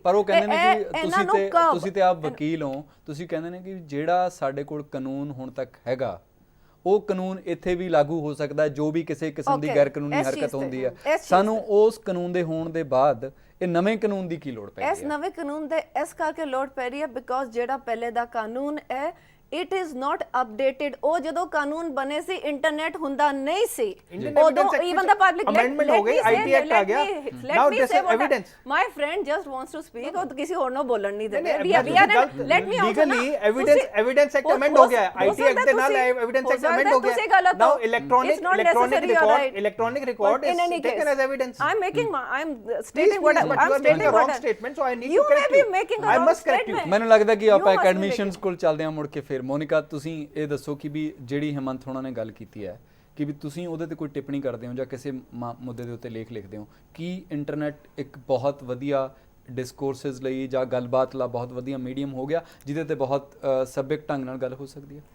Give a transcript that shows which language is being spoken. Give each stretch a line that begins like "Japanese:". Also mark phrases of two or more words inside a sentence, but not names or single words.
Punjabi: ਪਰ ਉਹ ਕਹਿੰਦੇ ਨੇ ਕਿ ਤੁਸੀਂ ਤੇ ਆਪ ਵਕੀਲ ਹੋ, ਤੁਸੀਂ ਕਹਿੰਦੇ ਨੇ ਕਿ ਜਿਹੜਾ ਸਾਡੇ ਕੋਲ ਕਾਨੂੰਨ ਹੁਣ ਤੱਕ ਹੈਗਾ ਉਹ ਕਾਨੂੰਨ ਇੱਥੇ ਵੀ ਲਾਗੂ ਹੋ ਸਕਦਾ ਹੈ, ਜੋ ਵੀ ਕਿਸੇ ਕਿਸਮ ਦੀ ਗੈਰ ਕਾਨੂੰਨੀ ਹਰਕਤ ਹੁੰਦੀ ਹੈ। ਸਾਨੂੰ ਉਸ ਕਾਨੂੰਨ ਦੇ ਹੋਣ ਦੇ ਬਾਅਦ ਇਹ ਨਵੇਂ ਕਾਨੂੰਨ ਦੀ ਕੀ ਲੋੜ ਪੈ ਰਹੀ ਹੈ? ਇਸ ਨਵੇਂ ਕਾਨੂੰਨ ਦੇ ਇਸ ਕਰਕੇ ਲੋੜ ਪੈ ਰਹੀ ਹੈ ਬਿਕੋਜ਼ ਜਿਹੜਾ ਪਹਿਲੇ ਦਾ ਕਾਨੂੰਨ ਹੈ
English: it is not updated।
Punjabi: ਉਹ ਜਦੋਂ ਕਾਨੂੰਨ ਬਣੇ ਸੀ ਇੰਟਰਨੈਟ ਹੁੰਦਾ ਨਹੀਂ ਸੀ, ਉਦੋਂ
English: even the public
Punjabi: amendment ਹੋ ਗਈ, IT ਐਕਟ ਆ ਗਿਆ।
English: Now this is evidence। My friend just wants to speak,
Punjabi: ਉਹ ਕਿਸੇ ਹੋਰ ਨੂੰ ਬੋਲਣ ਨਹੀਂ ਦਿੰਦੇ।
English: let me legally evidence act amend
Punjabi: ਹੋ ਗਿਆ ਹੈ, IT ਐਕਟ ਦੇ ਨਾਲ
English: evidence act amend
Punjabi: ਹੋ ਗਿਆ ਹੈ।
English: Now electronic record is taken as evidence। I'm stating what I'm stating wrong statement, so I need to correct you। I must correct you।
Punjabi: ਮੈਨੂੰ ਲੱਗਦਾ ਕਿ ਆਪਾਂ ਅਕੈਡਮਿਸ਼ੀਅਨਸ ਕੋਲ ਚੱਲਦੇ ਹਾਂ ਮੁੜ ਕੇ। ਫਿਰ ਮੋਨਿਕਾ, ਤੁਸੀਂ ਇਹ ਦੱਸੋ ਕਿ ਵੀ ਜਿਹੜੀ ਹਿਮੰਤ ਹੋਣਾ ਨੇ ਗੱਲ ਕੀਤੀ ਹੈ ਕਿ ਵੀ ਤੁਸੀਂ ਉਹਦੇ ਤੇ ਕੋਈ ਟਿੱਪਣੀ ਕਰਦੇ ਹੋ ਜਾਂ ਕਿਸੇ ਮੁੱਦੇ ਦੇ ਉੱਤੇ ਲੇਖ ਲਿਖਦੇ ਹੋ, ਕੀ ਇੰਟਰਨੈਟ ਇੱਕ ਬਹੁਤ ਵਧੀਆ ਡਿਸਕੋਰਸਿਸ ਲਈ ਜਾਂ ਗੱਲਬਾਤ ਲਈ ਬਹੁਤ ਵਧੀਆ ਮੀਡੀਅਮ ਹੋ ਗਿਆ ਜਿਹਦੇ ਤੇ ਬਹੁਤ ਸੱਭਿਅਕ ਢੰਗ ਨਾਲ ਗੱਲ ਹੋ ਸਕਦੀ ਹੈ?